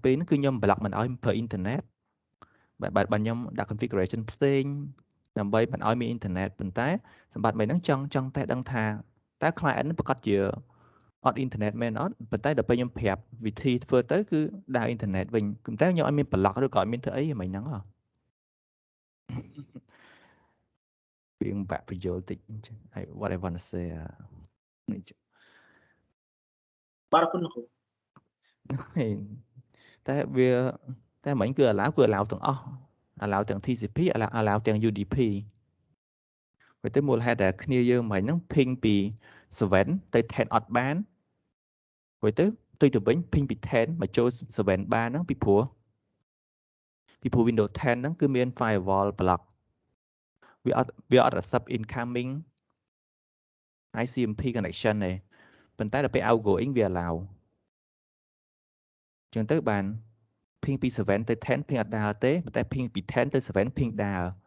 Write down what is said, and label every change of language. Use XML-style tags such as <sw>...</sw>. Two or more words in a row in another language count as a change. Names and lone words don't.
<km>ពីរហ្នឹងគឺខ្ញុំ block មិនឲ្យប្រើអ៊ីនធឺណិតបាទខ្ញុំដាក់ configuration ផ្សេងដើម្បីមិនឲ្យមានអ៊ីនធឺណិតប៉ុន្តែសម្បត្តិមិញហ្នឹងចង់តែដឹងថាតើ client ហ្នឹងប្រកាសជាអត់អ៊ីនធឺណិតមែនអត់ប៉ុន្តែដល់ពេលខ្ញុំប្រាប់វិធីធ្វើទៅគឺដាក់អ៊ីនធឺណិតវិញប៉ុន្តែខ្ញុំអត់មាន block ឬក៏អត់មានធ្វើអីមិញហ្នឹងហ៎វាបាក់បញ្យល់តិច</km> <en>what I want to say</en> <km>បាទអរគុណលោកគ្រូ តែមិញគឺ allow ទាំងអស់ allow ទាំង TCP allow ទាំង UDP វាទៅមូលហេតុតែគ្នាយើងមិញហ្នឹង ping ពី 7 ទៅ10អត់បានវាទៅវិញ ping ពី10មកចូល 7 បានហ្នឹងពីព្រោះ Windows 10ហ្នឹងគឺមាន</km> <en>firewall block</en> <km>វាអត់</km> <en>accept incoming ICMP connection</en> <km>ទេប៉ុន្តែដល់ពេល outgoing វា allow អញ្ចឹងទៅបាន ping ពី 7 ទៅ 10 ping អត់ដើរទេប៉ុន្តែ ping ពី 10 ទៅ 7 ping ដើរ</km>